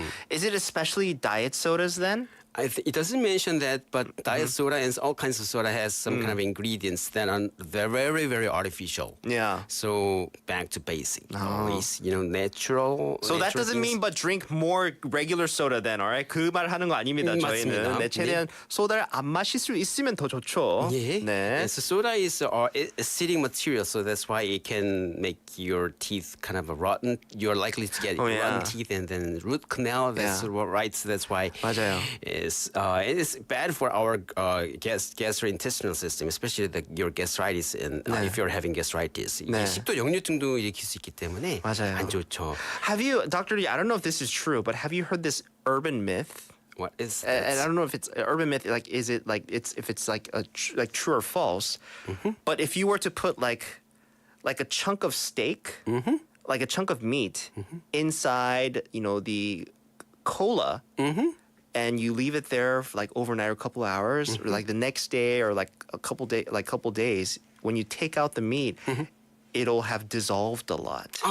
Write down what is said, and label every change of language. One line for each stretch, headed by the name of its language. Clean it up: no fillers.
English: Is it especially diet sodas then? It doesn't mention that, but diet soda and all kinds of soda has some kind of ingredients that are very, very artificial. Yeah. So back to basic, always, natural. So that doesn't mean but drink more regular soda then, alright?
Korean: 그 말 하는 거 아닙니다, 저희는. 맞습니다. 네, 최대한 소다를 안 마실 수 있으면 더 좋죠. 예. 네.
English: So soda is acidic material, so that's why it can make your teeth kind of rotten. You're likely to get rotten teeth and then root canal. That's right. So that's why
Korean: 맞아요.
English: it is bad for our gastrointestinal system, especially your gastritis and if you're having gastritis.
Korean: 이게 식도 역류증도 일으킬 수 있기 때문에 맞아요. 안 좋죠.
English: Have you, Dr. D, I don't know if this is true, but have you heard this urban myth? What is and I don't know if it's an urban myth. Like, is it like if it's like like true or false? But if you were to put like a chunk of steak, like a chunk of meat inside, the cola, and you leave it there for like overnight or a couple hours, or like the next day, or like a couple days, when you take out the meat, it'll have dissolved a lot.